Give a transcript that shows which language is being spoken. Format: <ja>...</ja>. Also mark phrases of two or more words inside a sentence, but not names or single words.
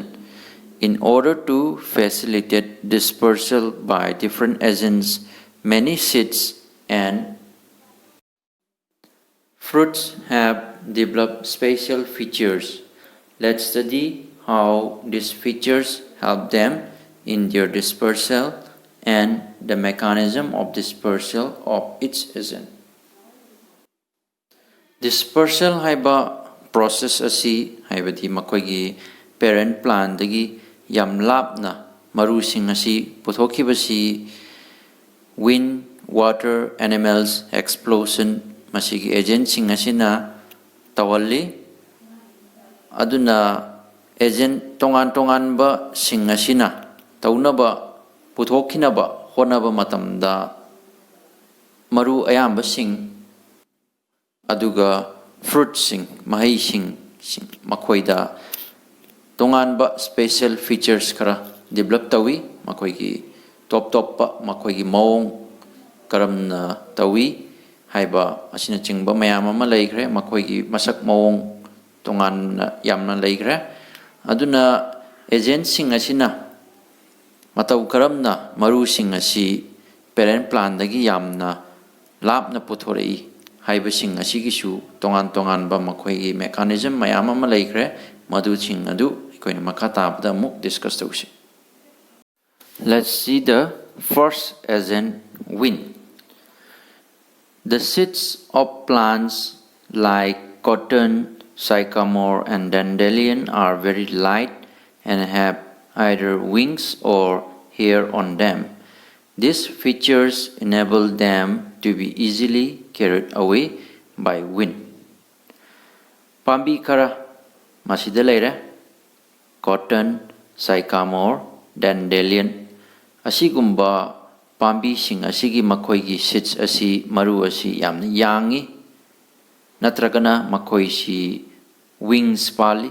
<en>In order to facilitate dispersal by different agents, many seeds and fruits have developed special features. Let's study how these features help them in their dispersal and the mechanism of dispersal of its agent.</en> <mni>Dispersal haiba process asi haibadi makoigi parent plant dagi yam lapna marusing asi puthokibasi</mni> <en>wind, water, animals, explosion</en> <mni>masigi agent sing asina tawalli aduna agent tongan ba sing asina taunaba puthokhinaba honaba matamda maru ayamba sing aduga fruit sing mahai sing makoida tonganba</mni> <en>special features</en> <mni>kara develop tawi makoigi top pa makoigi maung karamna tawi haiba asina chingba mayam ama leikre makoigi masak maung tongan yamna leikre aduna agent sing asina matau karamna maru sing asi</mni> <en>parent plant</en> <mni>dagi yamna lapna puthorei haiba sing asigisu tongan ba makhoi mechanism mayam ama leikre madu sing adu ikoina makha tabda muk discuss tausi.</mni> <en>Let's see the first agent, wind. The seeds of plants like cotton, sycamore and dandelion are very light and have either wings or hair on them. These features enable them to be easily carried away by wind.</en> <mni>Pambi kara masida leire</mni> <en>cotton, sycamore, dandelion</en> <mni>asigumba pambi sing asigi makoigi seeds asi maru asi yamna yangi natragana makoi si wings pali</mni>